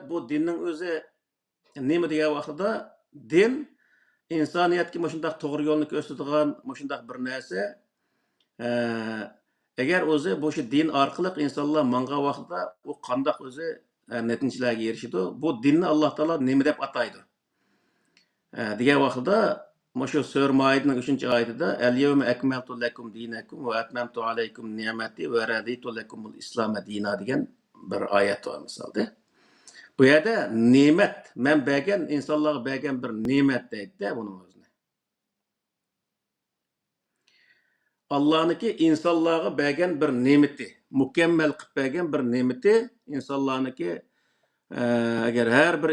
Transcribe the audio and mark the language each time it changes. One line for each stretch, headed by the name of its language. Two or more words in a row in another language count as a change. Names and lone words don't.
Uzbek: Bu dinning o'zi nima degan vaqtida din insoniyatga shunday to'g'ri yo'lni ko'rsatadigan shunday bir narsa. Agar o'zi bu shu din orqali insonlar mangan vaqtida u qanday o'zi natijalarga erishadi, bu dinni Alloh taolo nima deb ataydi degan vaqtida shu Sura Maidaning 3-oyatida
Arabic: "اليوم أكملت لكم دينكم وأتممت عليكم نعمتي ورضيت لكم الإسلام دينا"
Uzbek: degan bir oyat bor misolda. Bu yerda ne'mat, men bergan insonlarga bergan bir ne'mat deydi buni o'zini. Allohniki insonlarga bergan bir ne'mati, mukammal qilib bergan bir ne'mati insonlarniki agar har bir